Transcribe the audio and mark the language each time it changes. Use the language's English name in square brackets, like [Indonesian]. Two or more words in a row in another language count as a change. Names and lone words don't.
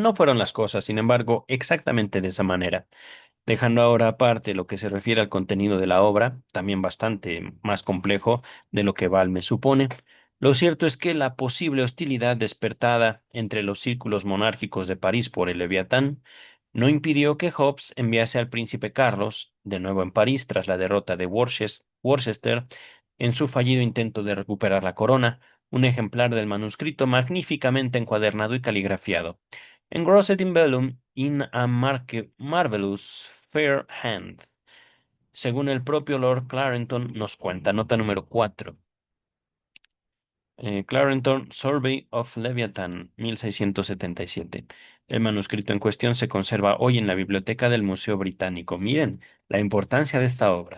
[Spanish] No fueron las cosas, sin embargo, exactamente de esa manera. Dejando ahora aparte lo que se refiere al contenido de la obra, también bastante más complejo de lo que Balme supone, lo cierto es que la posible hostilidad despertada entre los círculos monárquicos de París por el Leviatán no impidió que Hobbes enviase al príncipe Carlos, de nuevo en París tras la derrota de Worcester, en su fallido intento de recuperar la corona, un ejemplar del manuscrito magníficamente encuadernado y caligrafiado. [English] Engrossed in vellum in a marvelous fair hand, [Spanish] según el propio Lord Clarendon nos cuenta, nota número 4. Clarendon Survey of Leviathan, 1677. El manuscrito en cuestión se conserva hoy en la biblioteca del Museo Británico. Miren la importancia de esta obra.